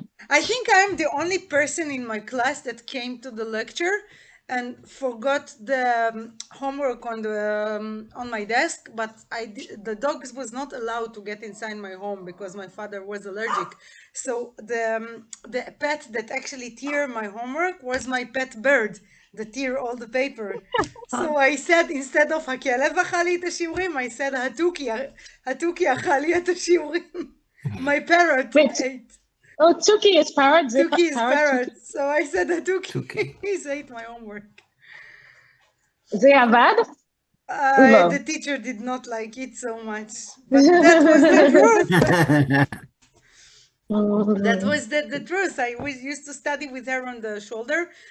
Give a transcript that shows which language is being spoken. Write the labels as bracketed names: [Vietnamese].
[English] I think I'm the only person in my class that came to the lecture and forgot the homework on my desk, but the dogs was not allowed to get inside my home because my father was allergic. So the pet that actually tear my homework was my pet bird. That tear all the paper. So I said, instead of [Hebrew] הכלב אכל לי את השיעורים, [English] I said, [Hebrew] התוכי אכל לי את השיעורים. [English] My parrot ate. Oh, Tuki is parrot. Tuki is parrot. So I said, Tuki ate my homework. [Hebrew] זה עבד? [English] The teacher did not like it so much. But that was the truth. That was the truth. I used to study with her on the shoulder.